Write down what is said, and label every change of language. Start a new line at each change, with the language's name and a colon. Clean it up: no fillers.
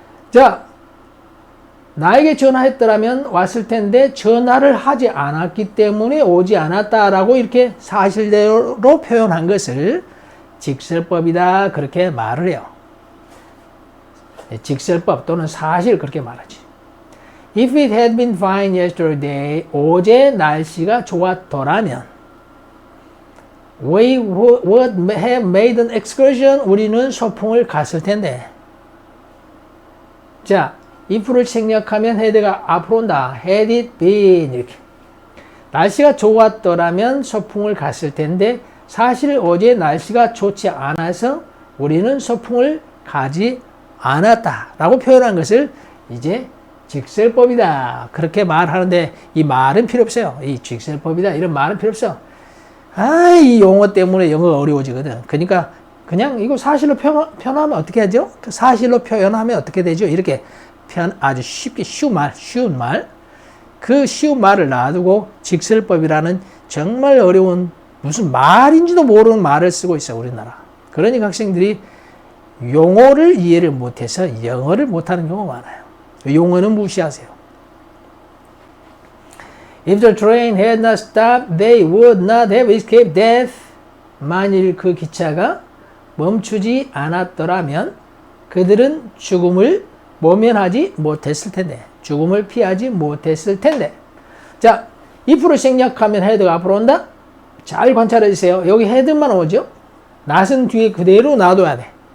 Korean: 자, 나에게 전화했더라면 왔을 텐데 전화를 하지 않았기 때문에 오지 않았다라고 이렇게 사실대로 표현한 것을 직설법이다. 그렇게 말을 해요. 직설법 또는 사실 그렇게 말하지.
English: If it had been fine yesterday,
Korean: 어제 날씨가 좋았더라면
English: We would have made an excursion.
Korean: 우리는 소풍을 갔을 텐데. 자, if를 생략하면 had가 앞으로 온다.
English: Had it been
Korean: 이렇게. 날씨가 좋았더라면 소풍을 갔을 텐데 사실 어제 날씨가 좋지 않아서 우리는 소풍을 가지 않았다 라고 표현한 것을 이제 직설법이다. 그렇게 말하는데 이 말은 필요 없어요. 이 직설법이다 이런 말은 필요 없어. 이 용어 때문에 영어가 어려워지거든. 그러니까 그냥 이거 사실로 표현하면 어떻게 하죠? 사실로 표현하면 어떻게 되죠? 이렇게 아주 쉽게 쉬운 말. 그 쉬운 말을 놔두고 직설법이라는 정말 어려운 무슨 말인지도 모르는 말을 쓰고 있어 우리나라. 그러니까 학생들이 용어를 이해를 못해서 영어를 못하는 경우가 많아요. 용어는 무시하세요.
English: If the train had not stopped, they would not have escaped death.
Korean: 만일 그 기차가 멈추지 않았더라면 그들은 죽음을 모면하지 못했을 텐데. 죽음을 피하지 못했을 텐데. 자, if를 생략하면 had가 앞으로 온다? 잘 관찰해 주세요. 여기 had만 오죠? not은 뒤에 그대로 놔둬야 돼.